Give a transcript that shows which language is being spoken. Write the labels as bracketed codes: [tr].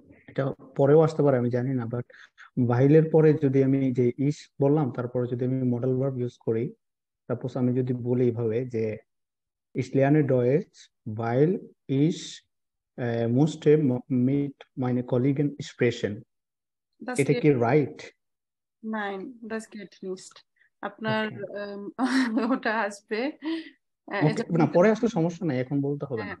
[bn] এটা পরেও আসতে পারে আমি জানি না, বাট ভাইলের পরে যদি আমি যে ইস বললাম, তারপরে যদি আমি মডেল ভার্ব ইউজ করি, সাপোজ আমি যদি বলি এইভাবে যে [de] ich lerne Deutsch, weil ich musste mit meinen Kollegen sprechen. [bn] এটা কি right? [de] নাইন, das geht nicht। [bn] আপনার ওটা আসবে, না পরে আসলে সমস্যা নাই, এখন বলতে হবে না।